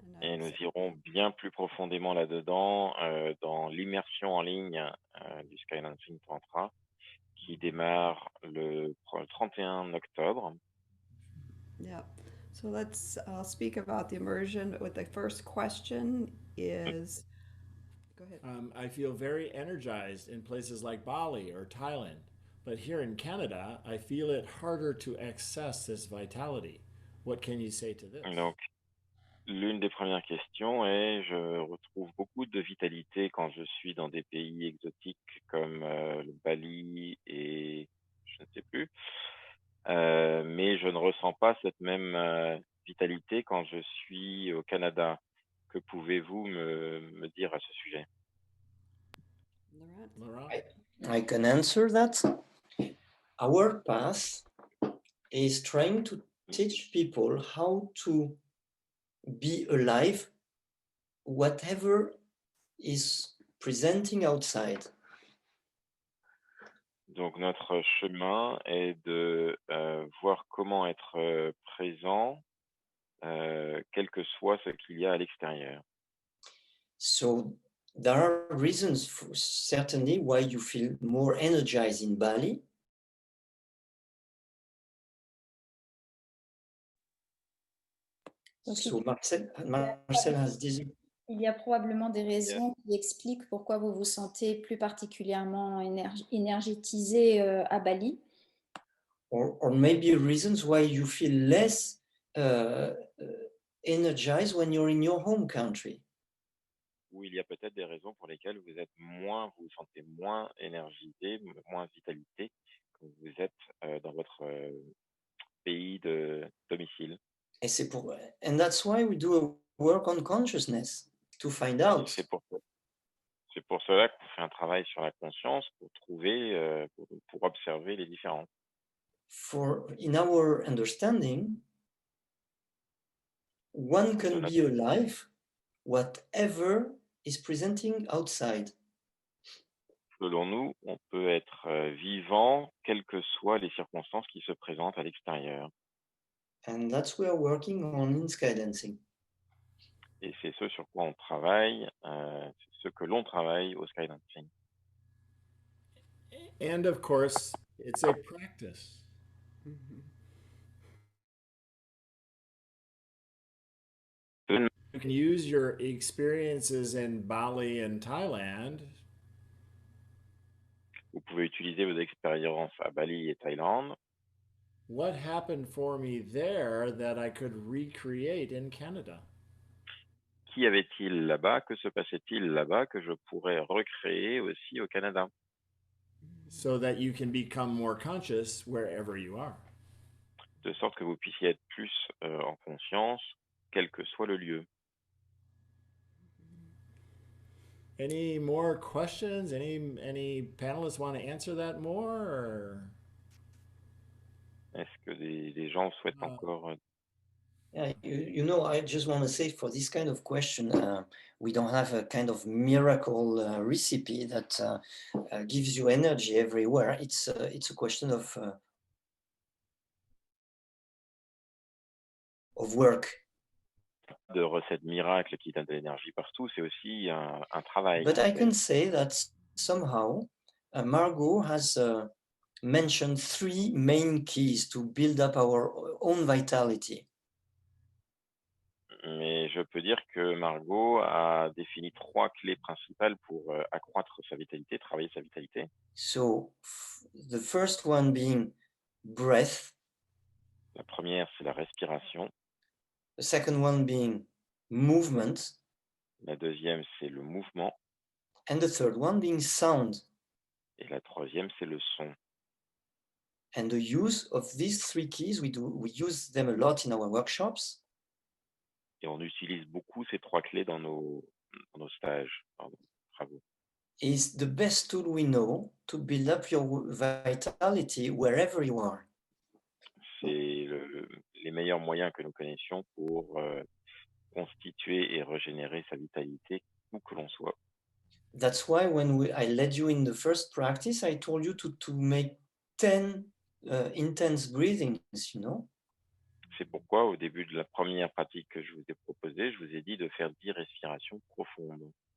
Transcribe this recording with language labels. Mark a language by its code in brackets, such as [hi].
[fr] Et nous irons bien plus profondément là-dedans dans l'immersion en ligne du Skydancing Tantra qui démarre le 31 octobre. [en] Yeah. So let's speak about the immersion. With the first question is, go ahead. I feel very energized in places like Bali or Thailand, but here in Canada, I feel it harder to access this vitality. What can you say to this? [fr] Donc, l'une des premières questions est, je retrouve beaucoup de vitalité quand je suis dans des pays exotiques comme le Bali et je ne sais plus, mais je ne ressens pas cette même vitalité quand je suis au Canada. Que pouvez-vous me dire à ce sujet? Laurent? [en] I can answer that. Our path is trying to teach people how to be alive, whatever is presenting outside. [fr] Donc notre chemin est de voir comment être présent, quel que soit ce qu'il y a à l'extérieur. [en] So there are reasons certainly why you feel more energized in Bali. [fr] Donc, [en] So Marcel has this. [fr] il y a probablement des raisons qui expliquent pourquoi vous vous sentez plus particulièrement énergétisé à Bali. [en] Or maybe reasons why you feel less energized when you're in your home country. [fr] Ou il y a peut-être des raisons pour lesquelles vous vous sentez moins énergisé, moins vitalité quand vous êtes dans votre pays de domicile. [en] And that's why we do a work on consciousness to find out. [fr] C'est pour cela qu'on fait un travail sur la conscience pour trouver, pour observer les différences. [en] In our understanding, one can be alive whatever is presenting outside. [fr] Selon nous, on peut être vivant, quelles que soient les circonstances qui se présentent à l'extérieur. [en] And that's what we're working on in Skydancing. [fr] Et c'est ce sur quoi on travaille, c'est ce que l'on travaille au Skydancing. [en] And of course, it's a practice. You can use your experiences in Bali and Thailand. [fr] Vous pouvez utiliser vos expériences à Bali et Thaïlande. [en] What happened for me there that I could recreate in Canada? [fr] Qu'y avait-il là-bas? Que se passait-il là-bas que je pourrais recréer aussi au Canada? [en] So that you can become more conscious wherever you are. [fr] De sorte que vous puissiez être plus en conscience, quel que soit le lieu. [en] Any more questions? Any panelists want to answer that more? Or? [fr] Est-ce que des gens souhaitent encore... [en] Yeah, you know, I just want to say for this kind of question, we don't have a kind of miracle recipe that gives you energy everywhere. It's a question of work. [fr] De recettes miracles qui donnent de l'énergie partout, c'est aussi un travail. [en] But I can say that somehow Margot has mentioned 3 main keys to build up our own vitality. [fr] Mais je peux dire que Margot a défini 3 clés principales pour accroître sa vitalité, travailler sa vitalité. [en] So the first one being breath. [fr] La première, c'est la respiration. [en] The second one being movement. [fr] La deuxième, c'est le mouvement. [en] And the third one being sound. [fr] Et la troisième, c'est le son. [en] And the use of these 3 keys, we use them a lot in our workshops. [fr] Et on utilise beaucoup ces 3 clés dans nos stages, dans nos travaux. [en] Is the best tool we know to build up your vitality wherever you are. [fr] C'est les meilleurs moyens que nous connaissions pour constituer et régénérer sa vitalité où que l'on soit. [en] That's why when I led you in the first practice, I told you to make 10 intense breathings, you know. [fr] C'est pourquoi, au début de la première pratique que je vous ai proposée, je vous ai dit de faire 10 respirations profondes.